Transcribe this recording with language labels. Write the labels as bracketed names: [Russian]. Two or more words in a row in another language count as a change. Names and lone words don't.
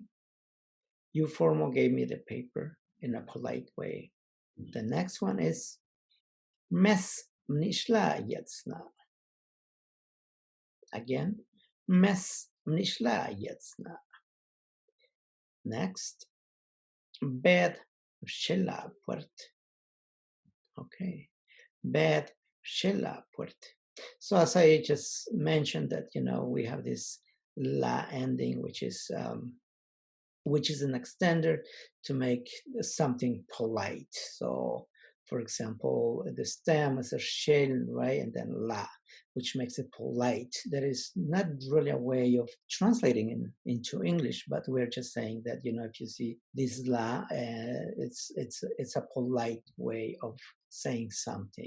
[English] You formal gave me the paper in a polite way. The next one is [Dzongkha] mes nishla yetsna. [English] Again, [Dzongkha] mes nishla yetsna. [English] Next, [Dzongkha] bed shella puert. [English] Okay, [Dzongkha] bed shella puert. [English] So as I just mentioned that, we have this la ending, which is an extender to make something polite. So, for example, the stem is a shell, right? And then la, which makes it polite. There is not really a way of translating into English, but we're just saying that, if you see this la, it's a polite way of saying something.